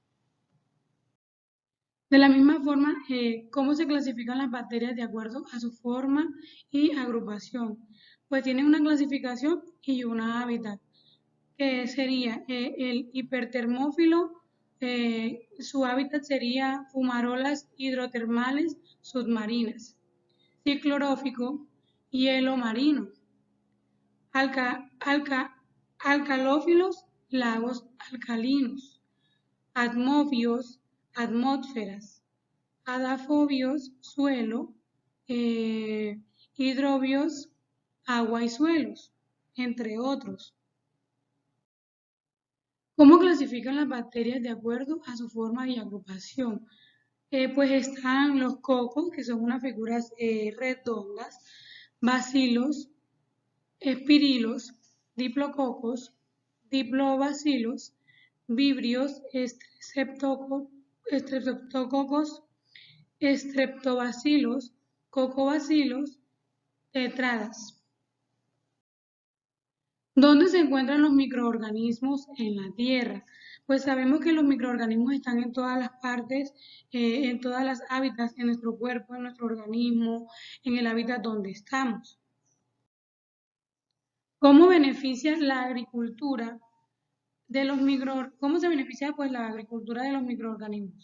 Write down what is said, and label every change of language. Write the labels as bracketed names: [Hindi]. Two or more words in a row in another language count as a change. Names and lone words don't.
[Spanish] De la misma forma, ¿cómo se clasifican las bacterias de acuerdo a su forma y agrupación? Pues tienen una clasificación y una hábitat, que sería el hipertermófilo, su hábitat sería fumarolas hidrotermales submarinas, ciclorófico, hielo marino, alca, alcalófilos, lagos alcalinos, atmobios, atmósferas, adafobios, suelo, hidrobios, agua y suelos, entre otros. ¿Cómo clasifican las bacterias de acuerdo a su forma y agrupación? Pues están los cocos, que son unas figuras redondas, bacilos, espirilos, diplococos, diplobacilos, vibrios, estreptococos, estreptobacilos, cocobacilos, tetradas. ¿Dónde se encuentran los microorganismos en la Tierra? Pues sabemos que los microorganismos están en todas las partes, en todas las hábitats, en nuestro cuerpo, en nuestro organismo, en el hábitat donde estamos. ¿Cómo beneficia la agricultura de los cómo se beneficia pues la agricultura de los microorganismos?